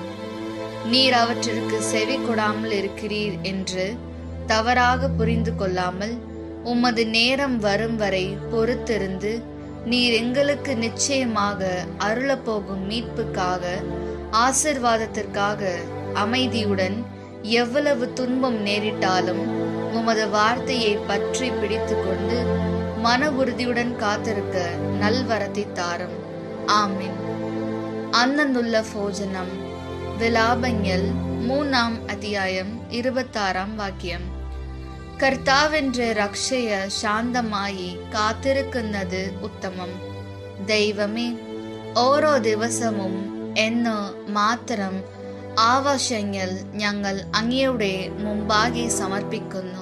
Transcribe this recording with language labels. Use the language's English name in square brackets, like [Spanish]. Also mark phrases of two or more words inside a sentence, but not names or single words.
[Tamil] நீர் அவற்றிற்கு செவி கொடாமல் இருக்கிறீர் என்று தவறாக புரிந்து கொள்ளாமல் உமது நேரம் வரும் வரை பொறுத்திருந்து நீர் எங்களுக்கு நிச்சயமாக அருளப்போகும் மீட்புக்காக ஆசீர்வாதத்திற்காக அமைதியுடன் எவ்வளவு துன்பம் நேரிட்டாலும் உமது வார்த்தையை பற்றி பிடித்து கொண்டு மன உறுதியுடன் காத்திருக்க நல்வரத்தை தாரும். ஆமென். [Malayalam] അന്നുള്ള ഭോജനം. വിലാപങ്ങൾ 3-ാം അധ്യായം 26-ാം വാക്യം. കർത്താവിന്റെ രക്ഷയെ ശാന്തമായി കാത്തിരിക്കുന്നത് ഉത്തമം. ദൈവമേ, ഓരോ ദിവസവും എന്ന് മാത്രം ആവശ്യങ്ങൾ ഞങ്ങൾ അങ്ങയുടെ മുമ്പാകെ സമർപ്പിക്കുന്നു.